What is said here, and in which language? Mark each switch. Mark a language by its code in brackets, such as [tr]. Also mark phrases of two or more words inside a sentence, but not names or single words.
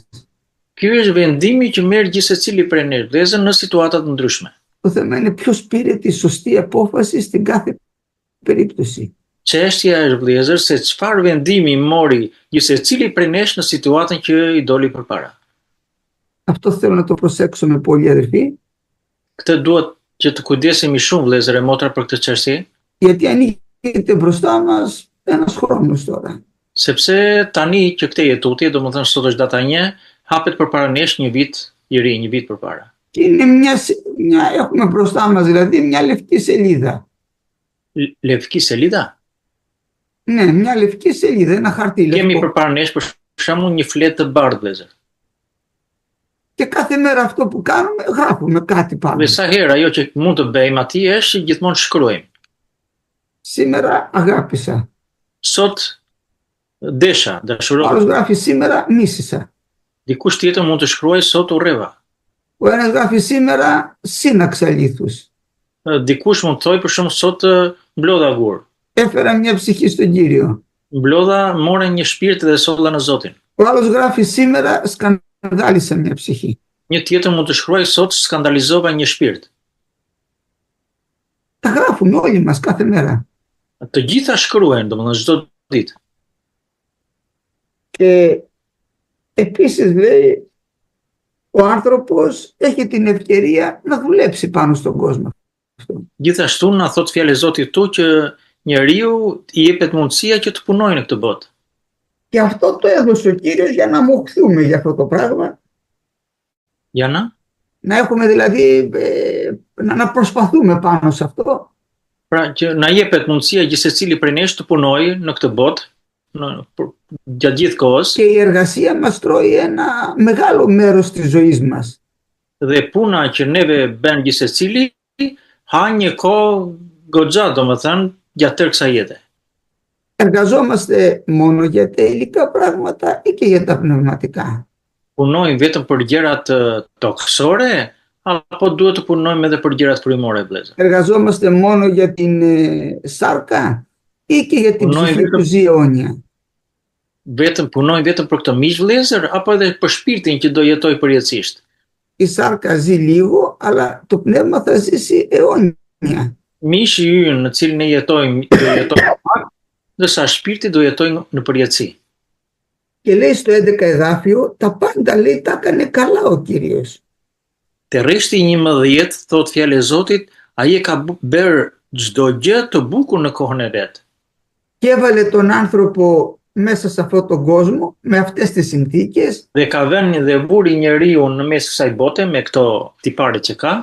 [sq] Ky është vendimi që merr gjithsecili prej nesh, vëllezër, në situata të ndryshme. [el] Το θέμα είναι ποιος πήρε τη σωστή απόφαση στην κάθε περίπτωση. [sq] Çështja është, vëllezër, se çfarë vendimi mori gjithsecili prej nesh në situatën që i doli përpara. [el] Αυτό θέλω να το προσέξουμε πολύ, αδερφοί. [sq] Këtë duhet që të kujdesemi shumë, vëllezër e motra, për këtë çështje, [el] Γιατί ανοίγεται μπροστά μας ένας χρόνος τώρα. [sq] sepse tani që këtë jetutje, domethënë sot është data 1, hapet përpara nesh një vit i ri, një vit përpara. [el] Και είναι έχουμε μπροστά μας δηλαδή μια λευκή σελίδα. λευκή σελίδα? Ναι, μια λευκή σελίδα, ένα χαρτί [sq] Kemi [el] λευκό. [sq] përpara nesh për shembull një fletë të bardhë, vëllezër. [el] Και κάθε μέρα αυτό που κάνουμε γράφουμε κάτι πάνω. [sq] Dhe sa herë ajo që mund të bëjmë atij është që gjithmonë shkruajmë. [el] Σήμερα αγάπησα. [sq] Sot desha, dashurova. [el] Άλλος γράφει σήμερα μίσησα. [sq] Dikush tjetër mund të shkruajë sot urreva. [el] Ο ένας γράφει σήμερα σύναξα λίθους. [sq] Dikush mund të thojë për shembull sot mblodha gur. [el] Έφερα μια ψυχή στον Κύριο. [sq] Mblodha, more një shpirt dhe solla në Zotin. [el] Ο άλλος γράφει σήμερα σκανδάλισα μια ψυχή. [sq] Një tjetër mund të shkruajë sot skandalizova një shpirt. [el] Τα γράφουμε όλοι μας κάθε μέρα. [sq] Të gjitha shkruajnë, domethënë çdo ditë. [el] Και επίσης λέει ο άνθρωπος έχει την ευκαιρία να δουλέψει πάνω στον κόσμο. [sq] Gjithashtu na thot fjalë e Zotit këtu që njeriu i jepet mundësia që të punojë në këtë botë. [el] Και αυτό το έδωσε ο Κύριος για να μοχθούμε για αυτό το πράγμα. Jana? Να έχουμε δηλαδή, να προσπαθούμε πάνω σε αυτό. [sq] Pra që na jepet mundësia gjithsecili prej nesh të punojë në këtë botë, gjatë gjithë kohës. [el] Και η εργασία μας τρώει ένα μεγάλο μέρος της ζωής μας. [sq] Dhe puna që neve bën gjithsecili ha një kohë goxha, domethënë, gjatë tërë kësaj jete. [el] Εργαζόμαστε μόνο για τα υλικά πράγματα ή και για τα πνευματικά. [sq] Punojmë vetëm për gjërat tokësore apo duhet të punojmë edhe për gjërat frymore, vëllezër? [el] Εργαζόμαστε μόνο για την σάρκα ή και για την ψυχή που ζει αιώνια. [sq] Punojmë vetëm për këtë miq, vëllezër, apo edhe për shpirtin që do jetoj përjetësisht? [el] Η σάρκα ζει λίγο, αλλά το πνεύμα θα ζήσει αιώνια. [sq] Mishi ynë në cilin ne jetojmë, do jetojmë pak, ndërsa shpirti do jetojë në përjetësi. [el] Και λέει στο 11 εδάφιο, τα πάντα λέει τα έκανε καλά ο Κύριος. [sq] Te rreshti 11 thot fjalë e Zotit, ai e ka bërë çdo gjë të bukur në kohën e vet. [el] Και έβαλε τον άνθρωπο μέσα σε αυτόν τον κόσμο με αυτές τις συνθήκες. [sq] Dhe ka vënë dhe vuri njeriu në mes kësaj bote me këto tipare që ka.